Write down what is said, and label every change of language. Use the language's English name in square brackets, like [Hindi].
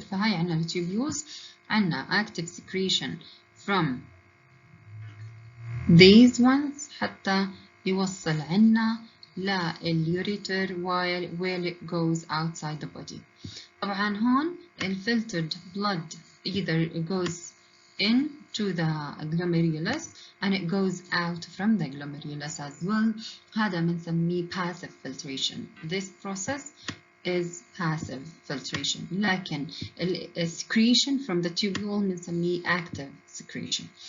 [Arabic] فهاي عنا التوبيولز عنا [English] active secretion from these ones [Arabic] حتى يوصل عنا لليوريتر [English] while it goes outside the body. [Arabic] طبعا هون [English] filtered blood either goes into the glomerulus and it goes out from the glomerulus as well. [Arabic] هذا بنسميه passive filtration. [English] This process is passive filtration. [Arabic] لكن [English] secretion from the tubule [Arabic] بنسميه [English] active secretion.